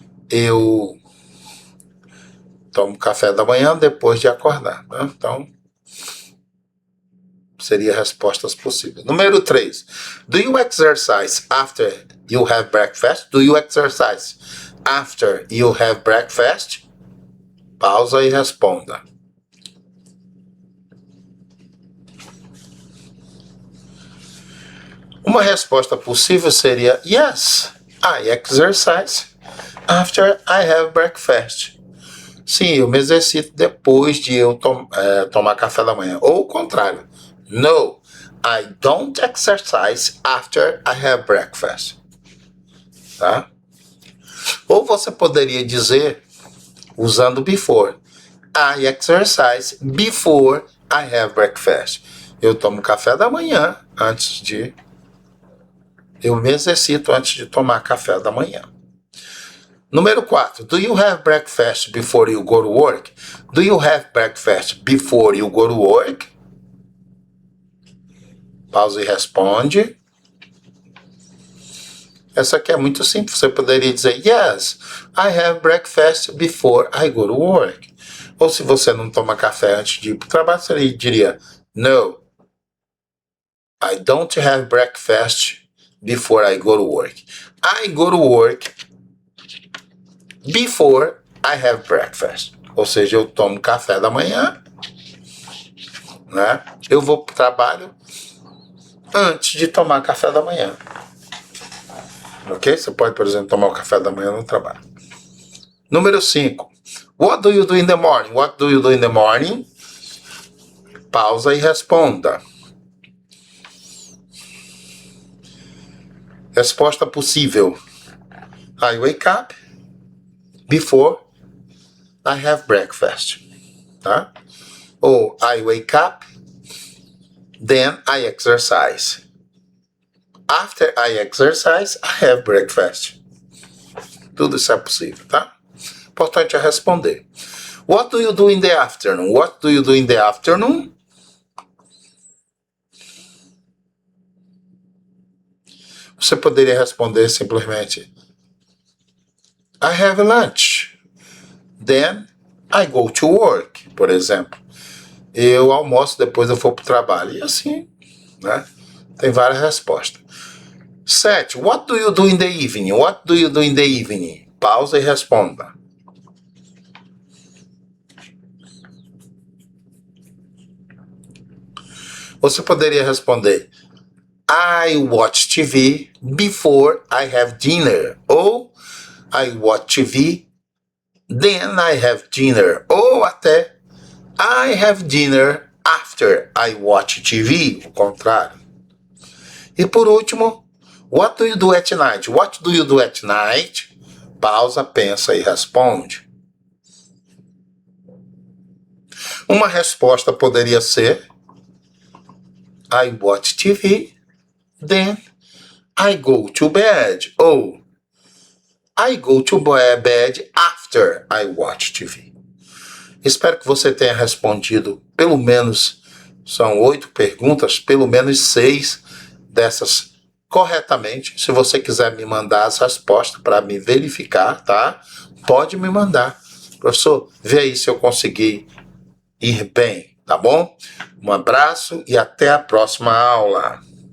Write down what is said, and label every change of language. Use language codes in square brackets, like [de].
[pt] Eu tomo café da manhã depois de acordar. Né? Então, seria respostas possíveis. Número 3. [en] Do you exercise after you have breakfast? Do you exercise after you have breakfast? [pt] Pausa e responda. Uma resposta possível seria [en] Yes, I exercise after I have breakfast. [pt] Sim, eu me exercito depois de eu tomar café da manhã. Ou o contrário. [en] No, I don't exercise after I have breakfast. [pt] Tá? Ou você poderia dizer, usando before, [en] I exercise before I have breakfast. [pt] Eu tomo café da manhã antes de... Eu me exercito antes de tomar café da manhã. Número 4. [en] Do you have breakfast before you go to work? Do you have breakfast before you go to work? [pt] Pausa e responde. Essa aqui é muito simples. Você poderia dizer [en] Yes, I have breakfast before I go to work. [pt] Ou se você não toma café antes de ir para o trabalho, você diria, [en] no, I don't have breakfast before I go to work. I go to work before I have breakfast. [pt] Ou seja, eu tomo café da manhã, né? Eu vou para o trabalho antes de tomar café da manhã. Ok? Você pode, por exemplo, tomar o café da manhã no trabalho. Número 5. [en] What do you do in the morning? What do you do in the morning? [pt] Pausa e responda. Resposta possível. [en] I wake up before I have breakfast. Tá? Ou I wake up, then I exercise. After I exercise, I have breakfast. [pt] Tudo isso é possível, tá? Importante é responder. [en] What do you do in the afternoon? What do you do in the afternoon? [pt] Você poderia responder simplesmente [en] I have lunch. Then I go to work, [pt] por exemplo. Eu almoço, depois eu vou para o trabalho. E assim, né? Tem várias respostas. 7. [en] What do you do in the evening? What do you do in the evening? [pt] Pausa e responda. Você poderia responder [en] I watch TV before I have dinner. Ou I watch TV, then I have dinner. Ou até I have dinner after I watch TV. [pt] O contrário. E por último, [en] what do you do at night? What do you do at night? [pt] Pausa, pensa e responde. Uma resposta poderia ser [en] I watch TV, then I go to bed. Ou I go to bed after I watch TV. [pt] Espero que você tenha respondido pelo menos, são 8 perguntas, pelo menos 6 dessas corretamente. Se você quiser me mandar as respostas para me verificar, tá? Pode me mandar. Professor, vê aí se eu consegui ir bem, tá bom? Um abraço e até a próxima aula.